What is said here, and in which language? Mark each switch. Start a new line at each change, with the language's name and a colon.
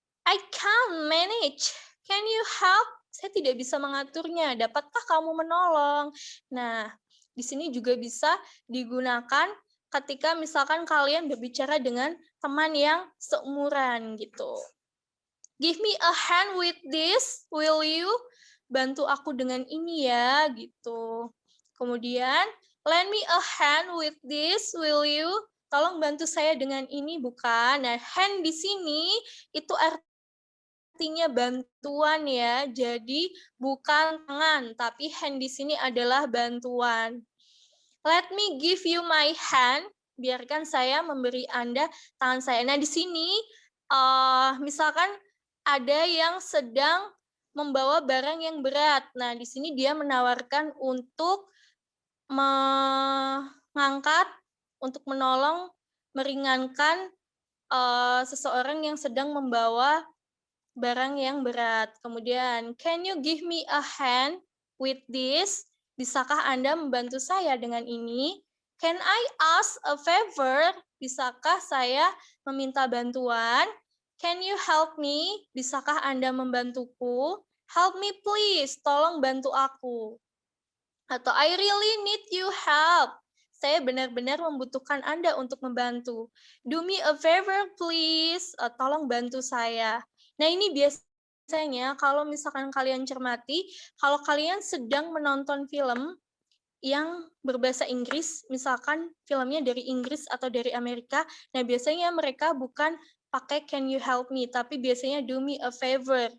English: I can't manage. Can you help?
Indonesian: Saya tidak bisa mengaturnya. Dapatkah kamu menolong? Nah, di sini juga bisa digunakan ketika misalkan kalian berbicara dengan teman yang seumuran gitu.
English: Give me a hand with this, will you?
Indonesian: Bantu aku dengan ini ya, gitu.
English: Kemudian, lend me a hand with this, will you?
Indonesian: Tolong bantu saya dengan ini, bukan? Nah, hand di sini itu artinya bantuan ya. Jadi, bukan tangan, tapi hand di sini adalah bantuan.
English: Let me give you my hand.
Indonesian: Biarkan saya memberi Anda tangan saya. Nah, di sini, misalkan ada yang sedang membawa barang yang berat. Nah, di sini dia menawarkan untuk mengangkat, untuk menolong, meringankan seseorang yang sedang membawa barang yang berat.
English: Kemudian, can you give me a hand with this?
Indonesian: Bisakah Anda membantu saya dengan ini?
English: Can I ask a favor?
Indonesian: Bisakah saya meminta bantuan?
English: Can you help me?
Indonesian: Bisakah Anda membantuku?
English: Help me please,
Indonesian: tolong bantu aku.
English: Atau I really need you help.
Indonesian: Saya benar-benar membutuhkan Anda untuk membantu.
English: Do me a favor please,
Indonesian: tolong bantu saya. Nah, ini biasanya kalau misalkan kalian cermati, kalau kalian sedang menonton film yang berbahasa Inggris, misalkan filmnya dari Inggris atau dari Amerika, nah biasanya mereka bukan pakai
English: can you help me,
Indonesian: tapi biasanya
English: do me a favor.